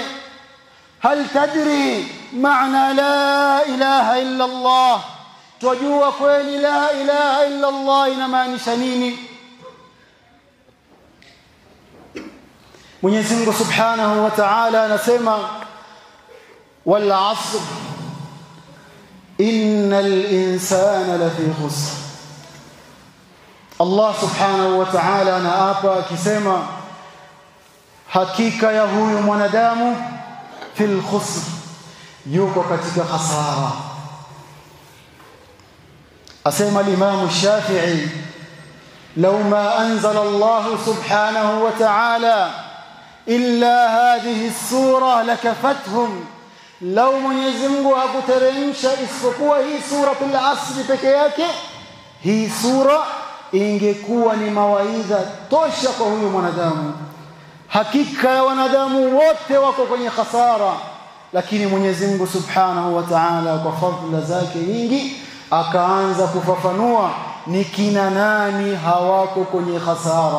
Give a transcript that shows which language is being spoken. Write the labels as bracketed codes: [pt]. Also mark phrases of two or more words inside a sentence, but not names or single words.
[ar] هل تدري معنى لا إله إلا الله? [sw] Twajua kweli [ar] لا إله إلا الله [sw] inamaanisha nini? Mwenyezi Mungu [ar] سبحانه وتعالى [sw] anasema, [ar] والعصر إن الإنسان لفي خسر. [sw] Allah [ar] سبحانه وتعالى [sw] anaapa akisema, hakika ya huyu mwanadamu [ar] في الخسر, [sw] yuko katika hasara. Asema al-Imam Shafi'i, [ar] لو ما أنزل الله سبحانه وتعالى إلا هذه السورة لكفتهم, [sw] law Mwenyezi Mungu hakuteremsha isipokuwa hii suratul Asr peke yake, hii sura ingekuwa ni mawaidha tosha kwa huyu mwanadamu. Hakika ya wanadamu wote wako kwenye khasara, lakini Mwenyezi Mungu [ar] سبحانه وتعالى [sw] kwa fadhila zake nyingi akaanza kufafanua ni kina nani hawako kwenye khasara.